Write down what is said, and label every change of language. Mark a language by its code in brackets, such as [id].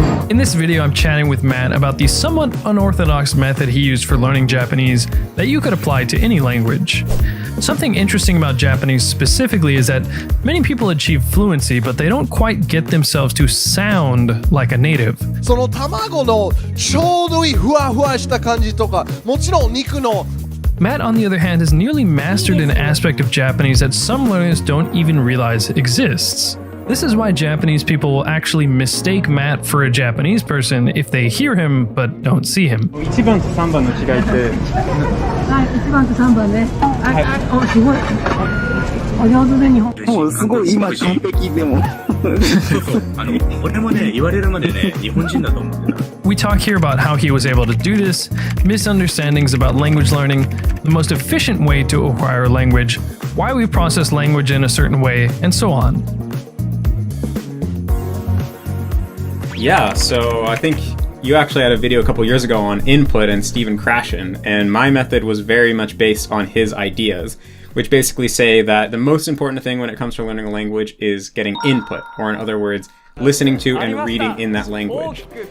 [en] In this video, I'm chatting with Matt about the somewhat unorthodox method he used for learning Japanese that you could apply to any language. Something interesting about Japanese specifically is that many people achieve fluency, but they don't quite get themselves to sound like a native. [ja] その卵のちょうどいいふわふわした感じとか、もちろん肉の [en] Matt, on the other hand, has nearly mastered an aspect of Japanese that some learners don't even realize exists. This is why Japanese people will actually mistake Matt for a Japanese person if they hear him but don't see him. [ja] 1番と3番の違いって、はい、1番と3番ね。すごい。お上手で日本。もうすごい今完璧でも。俺もね、言われるまでね、日本人だと思ってた。 [en] We talk here about how he was able to do this, misunderstandings about language learning, the most efficient way to acquire a language, why we process language in a certain way, and so on. Yeah, so I think you actually had a video a couple years ago on input and Stephen Krashen, and my method was very much based on his ideas, which basically say that the most important thing when it comes to learning a language is getting input, or in other words, listening to and reading in that language.